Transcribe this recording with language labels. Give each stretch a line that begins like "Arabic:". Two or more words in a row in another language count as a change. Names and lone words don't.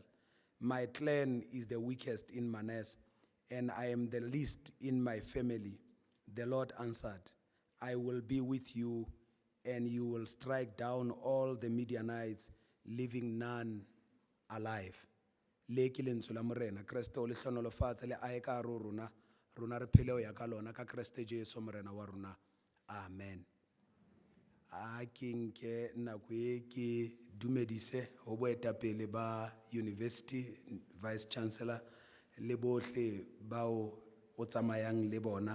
English: My clan is the weakest in Manasseh, and I am the least in my family." The Lord answered, "I will be with you, and you will strike down all the Midianites, leaving none alive."
Southern Sotho: Le ke lentswe la morena Kriste o le hlonolofatse le ae ka hare ho rona, rona re phele ho ya ka lona ka Kriste Jesu morena wa rona. Amen. A ke nke nako e ke dumedise ho boetapele ba university,
English: vice chancellor
Southern Sotho: le bohle bao o tsamayang le bona.